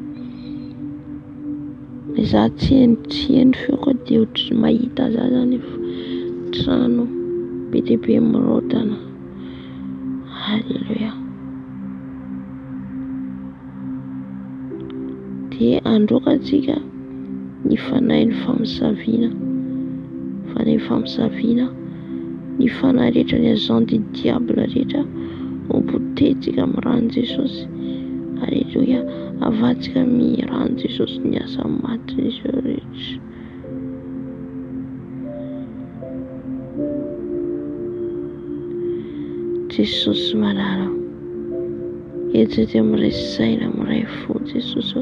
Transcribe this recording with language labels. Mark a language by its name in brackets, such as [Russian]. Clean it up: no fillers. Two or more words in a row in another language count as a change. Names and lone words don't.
[Malagasy] Za tsy heno feo koa dia ohatry mahita za zany trano be dia be mirodana. Haleluya. Dia androkatsika ny fanahy ny famisaviana, fanahy famisaviana, ny fanahy rehetra ny [French] agent du diable [Malagasy] rehetra ompotetsika amin'ny rano Jesosy. Haleluya. Avatsika amin'ny rano Jesosy ny asa maty izy rehetra. Jesosy malala, ejety amin'ny ray saina, amin'ny ray fo Jesosy.